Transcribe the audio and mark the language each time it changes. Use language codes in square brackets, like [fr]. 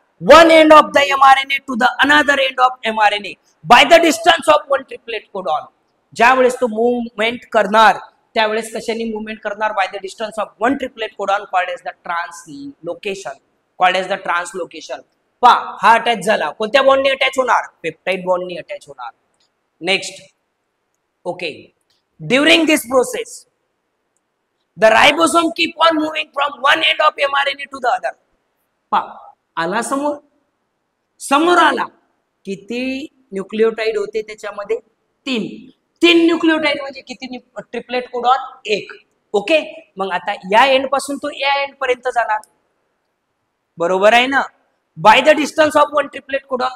[en] One end of the mRNA to the another end of mRNA by the distance of one triplet codon. [mr] ज्यावेळेस तो movement करणार त्यावेळेस कशाने movement करणार? [en] By the distance of one triplet codon called as the translocation. Called as the translocation. [mr] पहा, हा attach झाला. कोणत्या बॉन्डनी अटॅच होणार? पेप्टाइड बॉन्डनी अटॅच होणार. [en] Next. Okay. During this process the ribosome keep on moving from one end of mRNA to the other. [mr] आला समोर, समोर आला. किती न्यूक्लियोटाइड होते त्याच्यामध्ये? 3. 3 न्यूक्लियोटाइड म्हणजे किती ट्रिपलेट कोडॉन? 1. ओके. मग आता या एंड पासून तो या एंड पर्यंत जाणार. बरोबर आहे ना? [en] By the distance of one triplet codon.